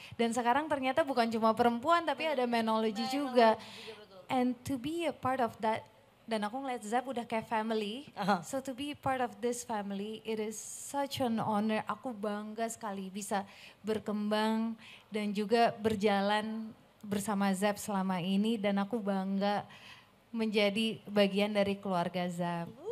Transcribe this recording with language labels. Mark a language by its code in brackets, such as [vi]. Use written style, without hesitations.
[id] Dan sekarang ternyata bukan cuma perempuan tapi ada menology juga. [en] And to be a part of that, [id] dan aku ngeliat Zap udah kayak family. [en] So to be part of this family, it is such an honor. [id] Aku bangga sekali bisa berkembang dan juga berjalan bersama Zap selama ini. Dan aku bangga menjadi bagian dari keluarga Zap.